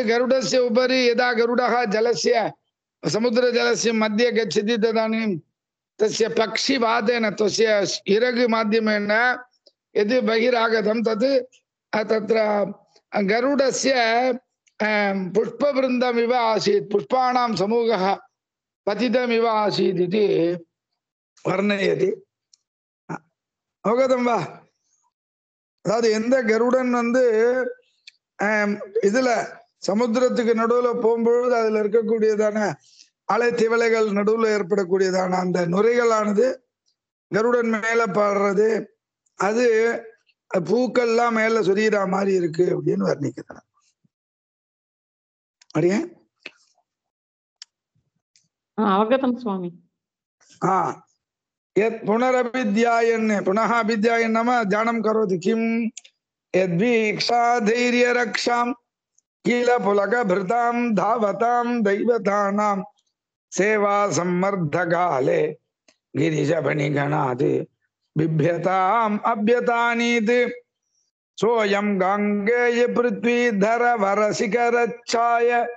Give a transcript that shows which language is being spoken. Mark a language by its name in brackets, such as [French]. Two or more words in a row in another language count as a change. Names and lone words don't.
[Sanskrit] गरुडस्य उपरि यदा गरुडः जलस्य समुद्रजलस्य मध्ये गच्छति तदानीं तस्य पक्षिवातेन तस्य इरग् माध्यमेन यद् बहिरागतं तत् तत्र गरुडस्य पुष्पवृन्दमिव आसीत् पुष्पाणां समूहः पतितमिव आसीत् इति वर्णयति अवगतं वा [Tamil] அதாவது எந்த கருடன் வந்து இதுல சமுத்திரத்துக்கு நடுவுல போகும்பொழுது அதுல இருக்கக்கூடியதான அலை திவலைகள் நடுவுல ஏற்படக்கூடியதான அந்த நுரைகளானது கருடன் மேல பாடுறது அது பூக்கள்லாம் மேல சொரியிற மாதிரி இருக்கு அப்படின்னு வர்ணிக்கிறார் அடியே [Sanskrit] अवगतम् स्वामी यत् पुनरभिध्यायन् पुनः अभिध्यायन् नाम ध्यानं करोति किं यद्वीक्षा धैर्यरक्षां किल पुलकभृतां धावतां दैवतानां सेवा सम्मर्दकाले गिरिशफणिगणात् बिभ्यताम् अभ्यतानीत् सोऽयं गाङ्गेय पृथ्वीधर वरशिखरच्छाय